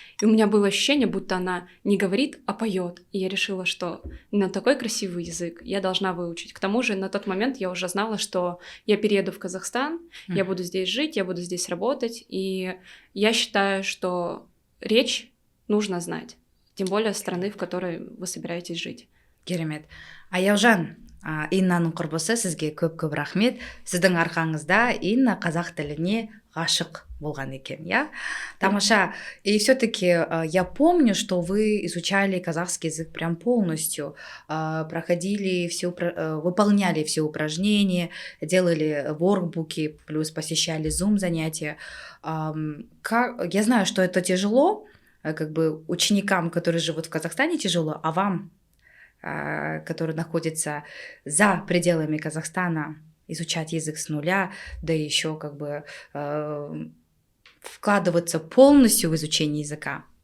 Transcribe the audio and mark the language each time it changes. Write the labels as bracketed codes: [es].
[ru] И у меня было ощущение, будто она не говорит, а поет. И я решила, что на такой красивый язык я должна выучить. К тому же на тот момент я уже знала, что я перееду в Казахстан, я буду здесь жить, я буду здесь работать. И я считаю, что речь нужно знать. Тем более страны, в которой вы собираетесь жить. [kk] Керемет. Аяужан, Иннаның құрбысы, сізге көп рахмет. Сіздің арқаңызда Инна қазақ тіліне ғашық болған екен, я? Тамаша. [ru] И все-таки я помню, что вы изучали казахский язык прям полностью, выполняли все упражнения, делали воркбуки, плюс посещали Zoom занятия. Я знаю, что это тяжело, как бы ученикам, которые живут в Казахстане, тяжело, а вам, который находится за пределами Казахстана, изучать язык с нуля, да еще как бы вкладываться полностью в изучение языка.